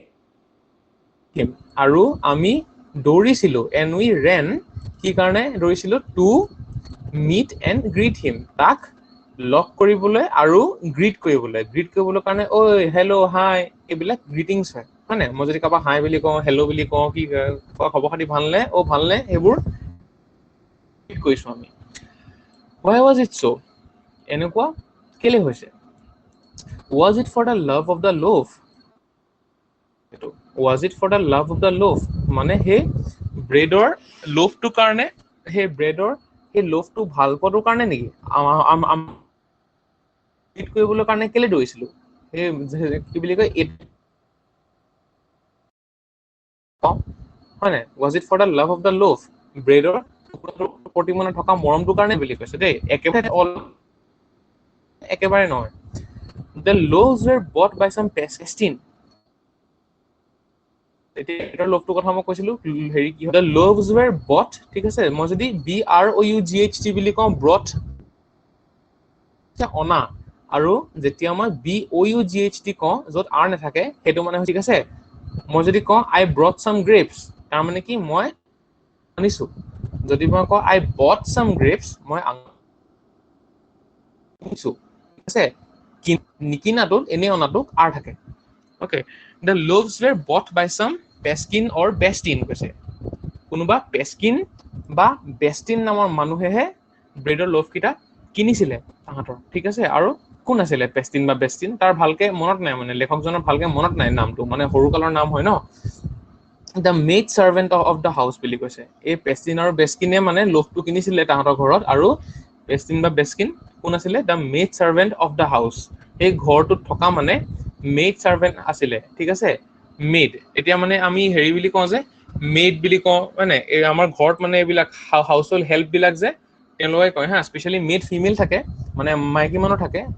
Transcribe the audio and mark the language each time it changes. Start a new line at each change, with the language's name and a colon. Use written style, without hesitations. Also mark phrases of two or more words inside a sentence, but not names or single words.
Assamese: আৰু আমি দৌৰিছিলো
English: and we ran
Assamese: কি কাৰণে দৌৰিছিলো
English: to meet and greet him
Assamese: তাক লগ কৰিবলৈ আৰু গ্ৰীট কৰিবলৈ কাৰণে ঐ হেল্ল' হাই এইবিলাক গ্ৰীটিংছ হয় নাই মই যদি কাৰোবাক হাই বুলি কওঁ হেল্ল' বুলি কওঁ কি খবৰ খাতি ভালনে ভালনে সেইবোৰ কৰিছো আমি
English: why was it so
Assamese: এনেকুৱা কেলে হৈছে
English: was it for the love of the loaf was it for the love of the loaf
Assamese: মানে সেই ব্ৰেডৰ লোফটো কাৰণে সেই ব্ৰেডৰ সেই লোফটো ভাল পোৱাৰ কাৰণে নেকি ইট কৰিবলৈ কাৰণে কেলে দৌৰিছিলো সেই কি বুলি কয় ইট হয় নাই
English: was it for the love of the loaf
Assamese: ব্ৰেডৰ প্ৰতি মানে থকা মৰমটোৰ কাৰণে বুলি কৈছে দেই একেবাৰে নহয়
English: the loaves were bought by some peasant
Assamese: এটাৰ লোভটোৰ কথা মই কৈছিলো হেৰি কি হয়
English: loaves were bought
Assamese: ঠিক আছে মই যদি BROUGHT বুলি কওঁ ব্ৰট অনা আৰু যেতিয়া মই BOUGHT কওঁ য'ত R নাথাকে সেইটো মানে ঠিক আছে মই যদি কওঁ
English: I brought some grapes
Assamese: তাৰ মানে কি মই আনিছো যদি মই কওঁ
English: I bought some grapes
Assamese: মই আনিছো ঠিক আছে নিকিনাটোত এনে অনাটোক R থাকে okay
English: the loaves were bought by some peskin or bestin
Assamese: কৈছে কোনোবা পেস্কিন বা বেস্টিন নামৰ মানুহেহে ব্ৰেডৰ লোভ কিটা কিনিছিলে তাহাঁতৰ ঠিক আছে আৰু কোন আছিলে পেষ্টিন বা বেষ্টিন তাৰ ভালকে মনত নাই মানে লেখকজনৰ ভালকে মনত নাই নামটো মানে সৰুকালৰ নাম হয় ন দ্য
English: maid servant of the house
Assamese: বুলি কৈছে এই পেষ্টিন আৰু বেস্কিনে মানে লোভটো কিনিছিলে তাহাঁতৰ ঘৰত আৰু পেষ্টিন বা বেস্কিন কোন আছিলে
English: the maid servant of the house
Assamese: এই ঘৰটোত থকা মানে
English: maid servant
Assamese: আছিলে ঠিক আছে মেড এতিয়া মানে আমি হেৰি বুলি কওঁ যে মেড বুলি কওঁ মানে এই আমাৰ ঘৰত মানে এইবিলাক
English: household help
Assamese: বিলাক যে তেওঁলোকে কয় হা
English: especially maid female
Assamese: থাকে মানে মাইকী মানুহ থাকে